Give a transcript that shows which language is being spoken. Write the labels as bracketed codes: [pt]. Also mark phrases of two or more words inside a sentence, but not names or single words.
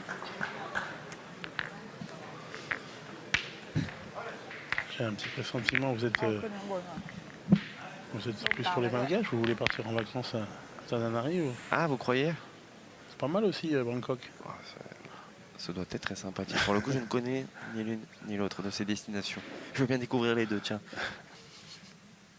[fr] J'ai un petit pressentiment, vous êtes [th] ขึ้นข้างบนก่อน [fr] plus sur les Malgaches, vous voulez partir en vacances à Tananarive? Ah, vous croyez? C'est pas mal aussi Bangkok. Ça doit être très sympathique. Pour le coup, je ne connais ni l'une ni l'autre de ces destinations. Je veux bien découvrir les deux, tiens.